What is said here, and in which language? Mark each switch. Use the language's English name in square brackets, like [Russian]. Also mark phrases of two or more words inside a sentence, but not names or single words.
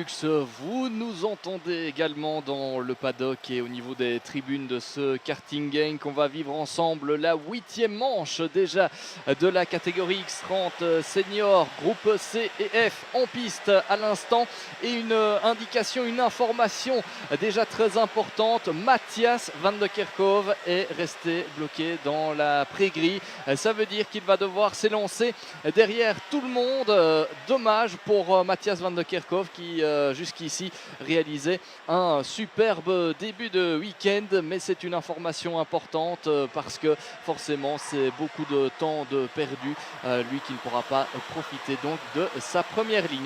[French] Vous nous entendez également dans le paddock et au niveau des tribunes de ce karting Genk. On va vivre ensemble la 8e manche déjà de la catégorie X30 Senior, groupe C et F en piste à l'instant. Et une indication, une information déjà très importante. Matthias van de Kerkhove est resté bloqué dans la pré-grille. Ça veut dire qu'il va devoir s'élancer derrière tout le monde. Dommage pour Matthias van de Kerkhove qui jusqu'ici réalisait un superbe début de week-end, mais c'est une information importante parce que forcément c'est beaucoup de temps de perdu, lui qui ne pourra pas profiter donc de sa première ligne.